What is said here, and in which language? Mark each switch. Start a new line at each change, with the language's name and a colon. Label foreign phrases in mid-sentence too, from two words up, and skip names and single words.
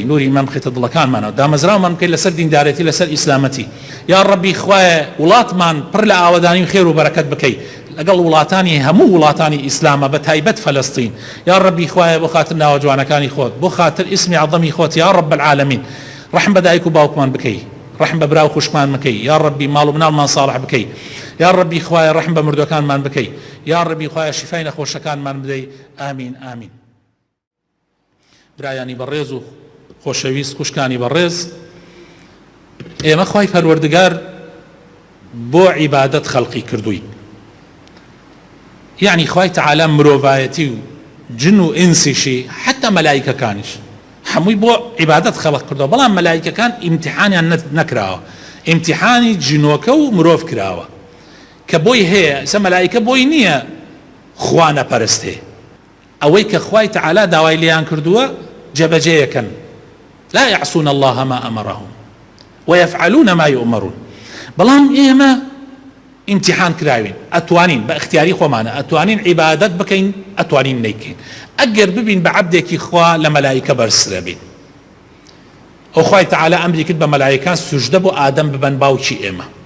Central Kurdish: نوری ئیمان بخێتە دڵەکانمانەوە دامەزراومان بکەی لەسەر دیندارەتی لەسەر ئیسلامەتی یا ڕەبی خوایە وڵاتمان پڕ لە ئاوەدانی و خێر و بەرەکەت بکەی لەگەڵ وڵاتانی هەموو وڵاتانی ئیسلامە بە تایبەت فەلەستین یا ڕەبی خوایە بۆ خاتر ناوجوانەکانی خۆت بۆ خاتر ئیسمی عەظەمی خۆت
Arabic: یا ڕەب العالەمین
Central Kurdish: ڕەحم بە دایک و باوکمان بکەی رحم ببراو خوشمان مكي، يا ربي مالو منال ما صالح بكي، يا ربي خوايا رحم بمردوكان مان بكي، يا ربي خوايا شفاين خوشكان مان بدي.
Arabic: آمين آمين.
Central Kurdish: برایانی بەڕێز و خۆشەویست خوشکانی بەڕێز، ئێمە خوای پەروەردگار بۆ عیبادەت خەڵقی کردووی، یعنی خوای تەعالا مرۆڤایەتی و جن و ئینسیشی حتا مەلایکەکانیش هەمووی بۆ عیبادەت خەڵق کردەوە، بەڵام مەلایکەکان ئیمتیحانیان نەکراوە، ئیمتیحانی جنۆکە و مرۆڤ کراوە کە بۆی هەیە. ئێستا مەلایکە بۆی نییە خوا نەپەرستێ، ئەوەی کە خوای تەعالا داوای لێیان کردووە جێبەجێیەکەن.
Arabic: لا يعصون الله ما أمرهم ويفعلون ما يؤمرون.
Central Kurdish: بەڵام ئێمە ئیمتیحان کراوین، ئەتوانین بە اختیاری خۆمانە ئەتوانین عیبادەت بکەین، ئەتوانین نەیکەین. ئەگەر ببین بە عەبدێکی خوا لە مەلایکە بەرزترە بین. ئەو خوای تەعالا ئەمری کرد بە مەلایکان سوژدە بۆ ئادەم ببەن باوکی ئێمە.